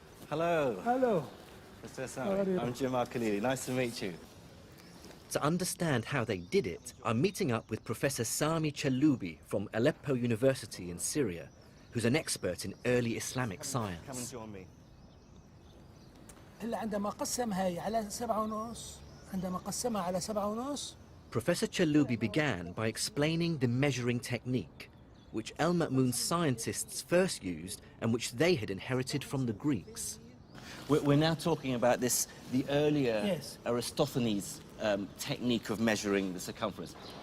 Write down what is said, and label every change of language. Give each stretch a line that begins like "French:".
English: Hello. Hello. Mr. Sami. I'm Jamal Khalili. Nice to meet you. To understand how they did it, I'm meeting up with Professor Sami Chaloubi from Aleppo University in Syria, who's an expert in early Islamic science. Come and join me.
Arabic: عندما قسم هاي على 7.5 عندما قسمها على 7.5
English: Professor Chaloubi began by explaining the measuring technique, which El-Ma'mun's scientists first used and which they had inherited from the Greeks. We're now talking about this, the earlier Aristophanes technique of measuring the circumference.